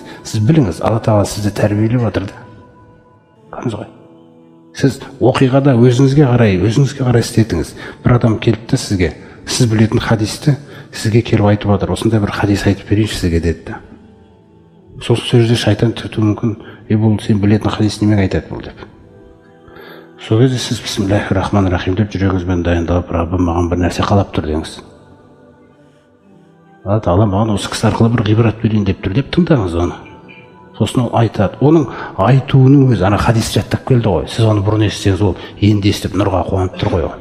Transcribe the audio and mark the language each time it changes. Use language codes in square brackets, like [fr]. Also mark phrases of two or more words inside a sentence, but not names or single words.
[kk] Сіз біліңіз, Алла тағала сізді тәрбиелеп жатыр да. Сіз оқиғада өзіңізге қарай істетіңіз. Бір адам келіпті сізге, сіз білетін хадисті сізге келіп айтып жатыр. Осындай бір хадис айтып берейінші сізге деді. Сол сөзде шайтан түртуі мүмкін. Бұл сен білетін хадис немен айтады бұл деп. Сол кезде сіз [ar] بسم الله الرحمن الرحيم [kk] деп жүрегіңізбен дайындалып, Раббым маған бір нәрсе қалап тұр деңіз. Алла тағала маған осы кісі арқылы бір ғибрат берейін деп тұр деп тыңдаңыз оны. Сосын ол айтады. Оның айтуының өзі, ана хадис жаттап келді ғой. Сіз оны бұрын естісеңіз, ол енді естіп нұрға қуанып тұр ғой.